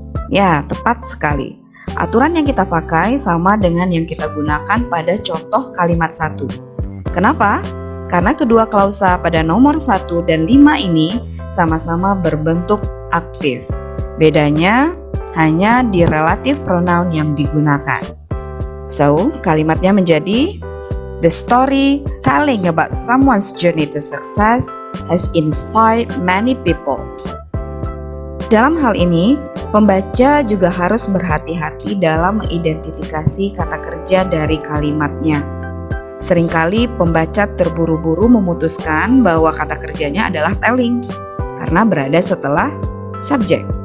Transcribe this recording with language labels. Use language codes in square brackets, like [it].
[id] Ya, tepat sekali. Aturan yang kita pakai sama dengan yang kita gunakan pada contoh kalimat 1. Kenapa? Karena kedua klausa pada nomor 1 dan 5 ini sama-sama berbentuk aktif. Bedanya hanya di relative pronoun yang digunakan. [en] So, [id] kalimatnya menjadi [en] the story telling about someone's journey to success has inspired many people. [id] Dalam hal ini, pembaca juga harus berhati-hati dalam mengidentifikasi kata kerja dari kalimatnya. Seringkali pembaca terburu-buru memutuskan bahwa kata kerjanya adalah telling karena berada setelah subjek.